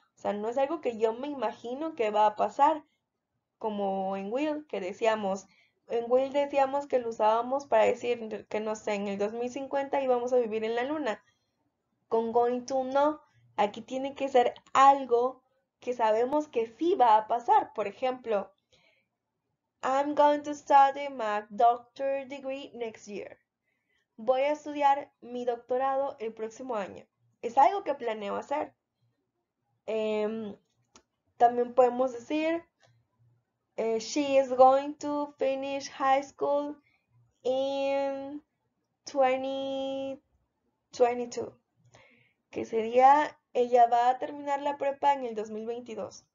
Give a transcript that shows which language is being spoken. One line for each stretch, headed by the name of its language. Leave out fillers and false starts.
Spanish: O sea, no es algo que yo me imagino que va a pasar, como en Will, decíamos que lo usábamos para decir que no sé, en el 2050 íbamos a vivir en la luna. Con going to no, aquí tiene que ser algo que sabemos que sí va a pasar. Por ejemplo,
English: I'm going to study my doctor degree next year.
Spanish: Voy a estudiar mi doctorado el próximo año. Es algo que planeo hacer. También podemos decir,
English: she is going to finish high school in 2022,
Spanish: que sería, ella va a terminar la prepa en el 2022.